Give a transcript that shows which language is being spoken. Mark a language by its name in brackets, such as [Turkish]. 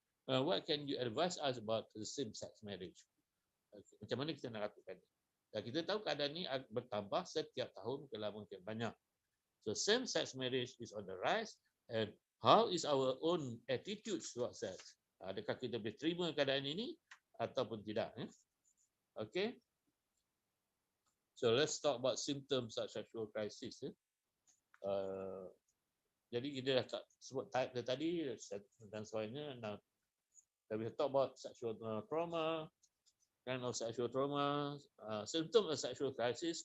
[English] What can you advise us about the same-sex marriage? Okay, [Malay] macam mana kita nak lakukan? Dan kita tahu keadaan ini bertambah setiap tahun, makin banyak. [English] So same-sex marriage is on the rise, and how is our own attitude towards sex? [Malay] Adakah kita boleh terima keadaan ini ataupun tidak? Okay. [English] So let's talk about symptoms of sexual crisis. [Malay] Jadi kita dah sebut type tadi dan sebagainya. [English] Now we talk about sexual trauma, kind of sexual trauma, symptom of sexual crisis.